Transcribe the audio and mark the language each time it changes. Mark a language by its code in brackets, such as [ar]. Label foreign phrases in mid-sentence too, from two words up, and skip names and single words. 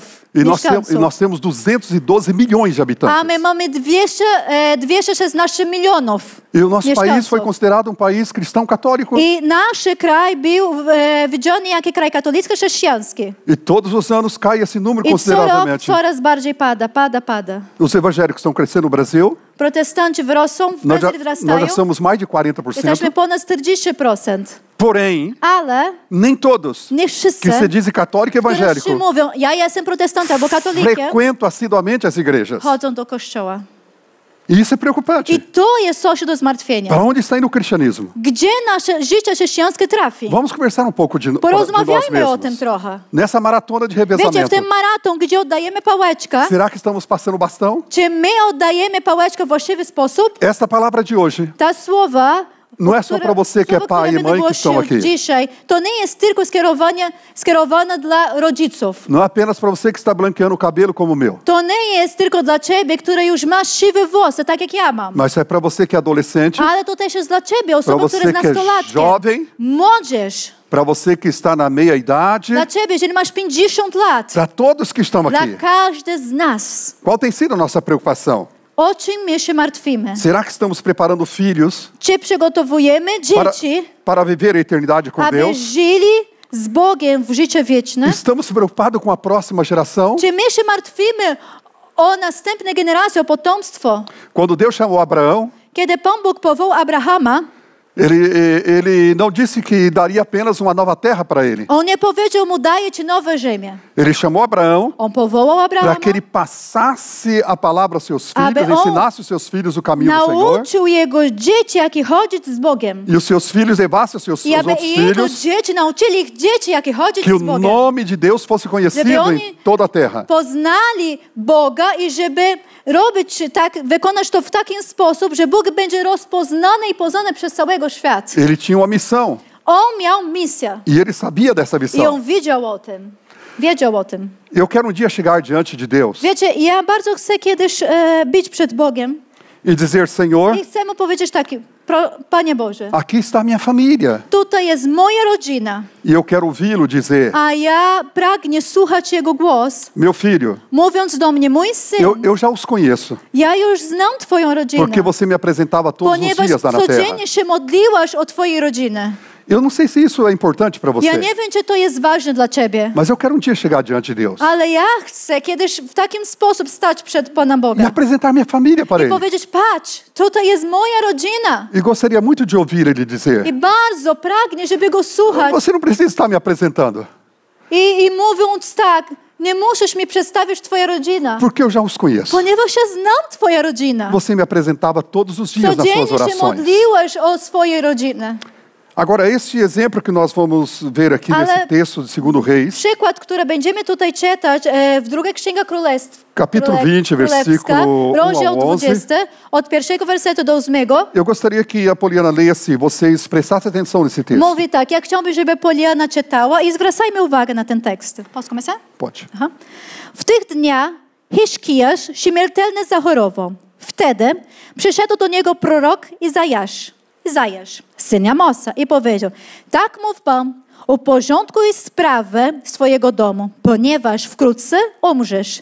[pt] E [pl] mieszkańców. [pt] nós temos 212 milhões de A habitantes. [pl] my mamy 216 milionów [pt] E o nosso país [pl] mieszkańców. [pt] foi considerado um país cristão católico. [pl] I nasz kraj był widziany jako kraj katolicki chrześcijański. [pt] E todos os anos cai esse número [pl] I co rok [pt] consideravelmente. [pl] coraz bardziej pada. [pt] Os evangélicos estão crescendo no Brasil. [pl] Protestanci rosną, w [pt] Nós [pl] Brazylii [pt] já [pl] wzrastają. [pt] somos mais de 40%. [pl] Jesteśmy ponad 40%. [pt] Porém, [pl] Ale [pt] nem todos [pl] nie wszyscy, [pt] que se dizem católico e [pl] którzy [pt] evangélico [pl] mówią, ja jestem protestantem albo katolikiem, [pt] frequentam assiduamente as igrejas. [pl] chodzą do kościoła. [pt] E isso é preocupante. [pl] I to jest coś do zmartwienia. [pt] Para onde está indo o cristianismo? [pl] Gdzie nasze życie chrześcijańskie trafi? [pt] Vamos conversar um pouco de nós [pl] Porozmawiajmy o tym [pt] mesmos. [pl] trochę. [pt] Nessa maratona de [pl] Wiecie, w [pt] revezamento. [pl] tym maraton, gdzie oddajemy pałeczkę, [pt] Será que estamos passando bastão? [pl] czy my oddajemy pałeczkę w właściwy sposób? [pt] Esta palavra de hoje [pl] Ta słowa, [pt] não é só para você que é pai e mãe que estão aqui. [pl] dzisiaj, to nie jest tylko skierowane dla rodziców. [pt] Não é apenas para você que está branqueando o cabelo como o meu. [pl] To nie jest tylko dla ciebie, który już masz siwe włosy, tak jak ja mam. [pt] Mas é para você que é adolescente, [pl] Ale to też jest dla ciebie, [pt] para [pl] osoba, która [pt] você [pl] jest [pt] que é [pl] nastolatkiem. [pt] jovem, [pl] Młodzież. [pt] para você que está na meia idade, [pl] Dla ciebie, jeżeli masz 50 lat. [pt] para todos que estão [pl] Dla [pt] aqui. [pl] każdy z nas. [pt] Qual tem sido a nossa preocupação? [pl] O czym my się martwimy? [pt] Será que estamos preparando filhos [pl] Czy przygotowujemy dzieci, [pt] para viver a eternidade com [pl] aby [pt] Deus? [pl] żyli z Bogiem w życie wieczne? [pt] Estamos preocupados com a próxima geração? [pl] Czy my się martwimy o następne generacje, o potomstwo? [pt] Quando Deus chamou Abraão, [pl] Kiedy Pan Bóg powołał Abrahama, [pt] ele não disse que daria apenas uma nova terra para ele. [pl] On nie powiedział mu, daję ci nowe ziemię. [pt] Ele chamou Abraão [pl] On powołał [pt] para [pl] Abrahama, [pt] que ele passasse a palavra aos seus [pl] Aby [pt] filhos, [pl] on [pt] ensinasse os seus filhos o caminho do Senhor, [pl] nauczył jego dzieci, jak chodzić z Bogiem. [pt] e os seus filhos levassem os [pl] I aby [pt] outros [pl] jego [pt] filhos, [pl] dzieci nauczyli ich dzieci, jak chodzić [pt] que o [pl] z Bogiem. [pt] nome de Deus fosse conhecido [pl] Żeby [pt] em [pl] oni [pt] toda a terra. [pl] Poznali Boga i żeby robić tak, wykonać to w taki sposób, że Bóg będzie rozpoznany i poznany przez całego świata. [pt] Ele tinha uma missão [pl] On miał misję [pt] e ele sabia dessa [pl] i [pt] missão. [pl] on wiedział o tym. Wiedział o tym. [pt] Eu quero um dia chegar diante de Deus [pl] Wiecie, ja bardzo chcę kiedyś być przed Bogiem [pt] e dizer: Senhor, [pl] i chcę mu powiedzieć tak, Panie Boże, [pt] aqui está a minha família. [pl] tutaj jest moja rodzina, [pt] E eu quero ouvi-lo dizer: [pl] a ja pragnie słuchać Jego głos, [pt] Meu filho, [pl] mówiąc do mnie, mój syn, [pt] eu já os conheço, [pl] ja już znam Twoją rodzinę, [pt] porque você me apresentava todos os [pl] ponieważ [pt] dias lá na terra. [pl] codziennie się modliłaś o Twojej rodzinie. [pt] Eu não sei se isso é importante para [pl] Ja [pt] você, [pl] nie wiem, czy to jest ważne dla Ciebie, [pt] mas eu quero um dia chegar diante de Deus [pl] ale ja chcę kiedyś w takim sposób stać przed Pana [pt] e [pl] Boga [pt] apresentar minha família para [pl] i [pt] Ele. [pl] powiedzieć, patrz, tutaj jest moja rodzina. [pt] E gostaria muito de ouvir Ele dizer: [pl] I bardzo pragnie, żeby Go słuchać. [pt] Você não precisa estar me apresentando, [pl] I mówiąc tak, nie musisz mi przedstawić Twoja rodzina, [pt] porque eu já os conheço. [pl] ponieważ ja znam Twoja rodzina. [pt] Você me apresentava todos os dias nas suas [pl] Codziennie się [pt] orações. [pl] modliłeś o swojej rodzinie. [pt] Agora, este exemplo que nós vamos ver aqui [pl] Ale- [pt] nesse texto de 2 Reis, [pl] Przykład, który będziemy tutaj czytać w drugiej Księga Królestw. [pt] Capítulo 20, versículo 1 [pl] rozdział [pt] a 11. [pl] 20, od pierwszego wersetu do 8. [pt] eu gostaria que a Poliana lesse, vocês prestassem atenção nesse texto. [pl] Mówi tak, ja chciałbym, żeby Poliana czytała i zwracajmy uwagę na ten tekst. [pt] Posso começar? Pode. Aha. [pl] W tych dniach Hiszkijasz śmiertelnie zachorował. Wtedy przyszedł do niego prorok Izajasz, syn Amosa, i powiedział: tak mów Pan, uporządkuj sprawę swojego domu, ponieważ wkrótce umrzesz.